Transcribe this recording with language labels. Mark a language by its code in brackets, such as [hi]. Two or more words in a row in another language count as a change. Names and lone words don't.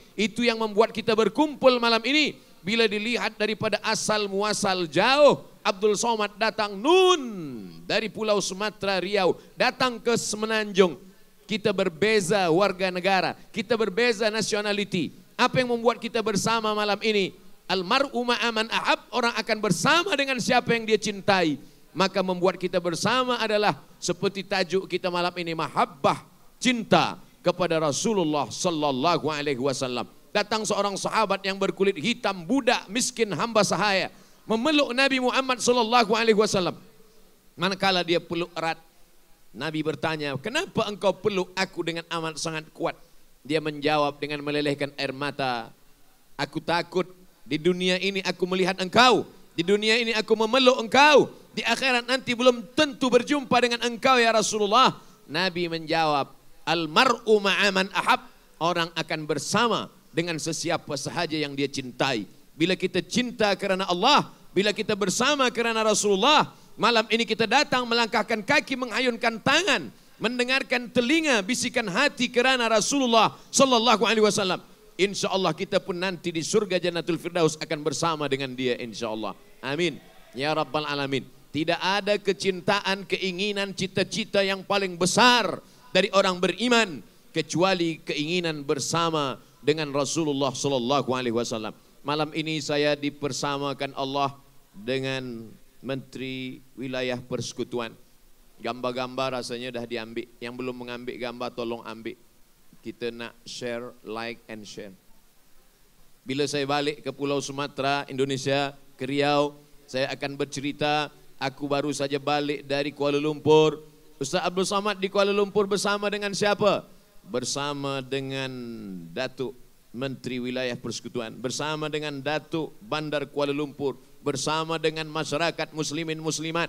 [ms] Itu yang membuat kita berkumpul malam ini. Bila dilihat daripada asal muasal jauh, Abdul Somad datang dari Pulau Sumatera, Riau, datang ke Semenanjung. Kita berbeza warga negara, kita berbeza nationality. Apa yang membuat kita bersama malam ini? [ar] Almar'u ma'aman ahab, [ms] orang akan bersama dengan siapa yang dia cintai. Maka membuat kita bersama adalah seperti tajuk kita malam ini, mahabbah, cinta kepada Rasulullah [ar] sallallahu alaihi wasallam. [ms] Datang seorang sahabat yang berkulit hitam, budak miskin hamba sahaya, memeluk Nabi Muhammad [ar] sallallahu alaihi wasallam. [ms] Manakala dia peluk erat, Nabi bertanya, "Kenapa engkau peluk aku dengan amat sangat kuat?" Dia menjawab dengan melelehkan air mata, "Aku takut di dunia ini aku melihat engkau, di dunia ini aku memeluk engkau, di akhirat nanti belum tentu berjumpa dengan engkau [ar] ya Rasulullah." [ms] Nabi menjawab, [ar] "Almar'u ma'aman ahab." [ms] Orang akan bersama dengan sesiapa sahaja yang dia cintai. Bila kita cinta kerana Allah, bila kita bersama kerana Rasulullah, malam ini kita datang melangkahkan kaki, menghayunkan tangan, mendengarkan telinga, bisikan hati kerana Rasulullah [ar] sallallahu alaihi wasallam. Insya Allah [ms] kita pun nanti di surga Jannatul Firdaus akan bersama dengan dia [ar] insya Allah. Amin. Ya Rabbal Alamin. [ms] Tidak ada kecintaan, keinginan, cita-cita yang paling besar dari orang beriman kecuali keinginan bersama dengan Rasulullah [ar] sallallahu alaihi wasallam. [ms] Malam ini saya dipersamakan Allah dengan Menteri Wilayah Persekutuan. Gambar-gambar rasanya dah diambil. Yang belum mengambil gambar tolong ambil. Kita nak share, [en] like and share. [ms] Bila saya balik ke Pulau Sumatera, Indonesia, ke Riau, saya akan bercerita, aku baru saja balik dari Kuala Lumpur. Ustaz Abdul Somad di Kuala Lumpur bersama dengan siapa? Bersama dengan Datuk Menteri Wilayah Persekutuan, bersama dengan Datuk Bandar Kuala Lumpur, bersama dengan masyarakat muslimin muslimat.